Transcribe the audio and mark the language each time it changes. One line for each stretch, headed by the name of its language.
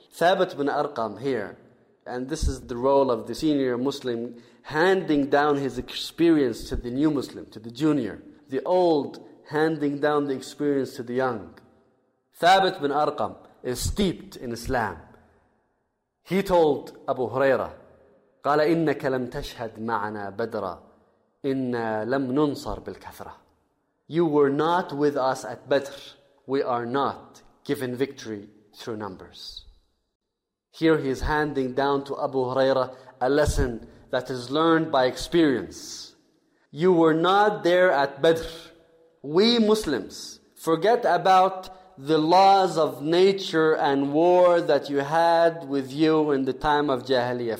English: Thabit bin Arqam here, and this is the role of the senior Muslim, handing down his experience to the new Muslim, to the junior. The old handing down the experience to the young. Thabit bin Arqam is steeped in Islam. He told Abu Huraira,
Arabic: قَالَ إِنَّكَ لَمْ تَشْهَدْ مَعَنَا بَدْرًا إِنَّا لَمْ نُنصَرْ بِالْكَثْرَةِ.
English: You were not with us at Badr. We are not given victory through numbers. Here he is handing down to Abu Huraira a lesson that is learned by experience. You were not there at Badr. We Muslims forget about the laws of nature and war that you had with you in the time of Jahiliyyah.